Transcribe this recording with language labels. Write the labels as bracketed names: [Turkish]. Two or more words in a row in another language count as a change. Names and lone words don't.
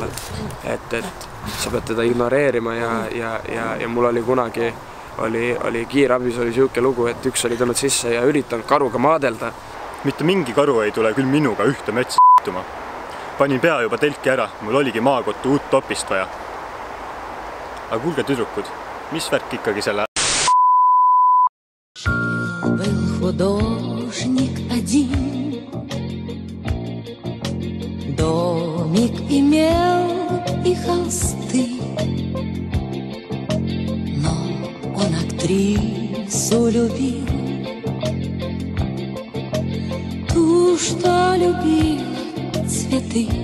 [Estonian] Et sa pead teda ignoreerima ja mul oli kunagi oli kiirabis oli siuke lugu, et üks oli tulnud sisse ja üritanud karuga maadelda. Mitte mingi karu ei tule küll minuga ühte metsa s**tuma. Panin pea juba telki ära, mul oligi maakottu uut topist vaja. Aga kuulge tüdrukud, mis värk ikkagi selle... [Russian] Был художник один, домик имел и холсты, но он актрису любил, ту, что любила цветы.